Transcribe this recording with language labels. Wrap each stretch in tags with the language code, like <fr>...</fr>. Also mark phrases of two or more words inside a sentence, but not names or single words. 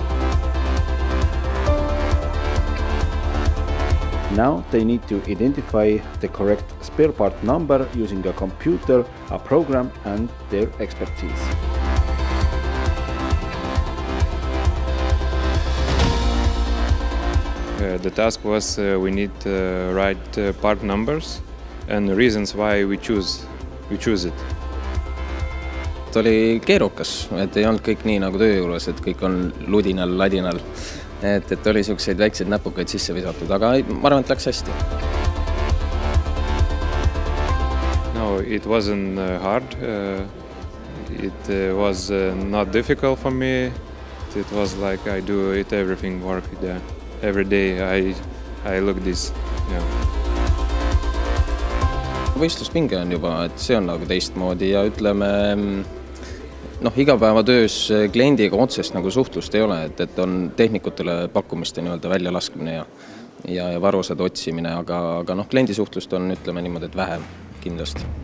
<en>Now they need to identify the correct spare part number using a computer, a program and their expertise. The task was we need to write part numbers and reasons why we choose it.</en> <et>See oli keerukas, et ei olnud kõik nii nagu töö juures, et kõik on ludinal, ladinal. Et oli selliseid väikseid näpukaid sisse visatud, aga ma arvan, et läks hästi.</et> <en>No, it wasn't hard. It was not difficult for me. It was like I do it, everything work. Yeah. Every day I look this. Yeah.</en> <et>Võistluspinge on juba, et see on nagu teistmoodi ja ütleme, igapäevatöös kliendiga otsest nagu suhtlust ei ole, et on tehnikutele pakkumiste nii-öelda väljalaskmine ja varused otsimine, aga kliendi suhtlust on, ütleme niimoodi, et vähem kindlasti.</et>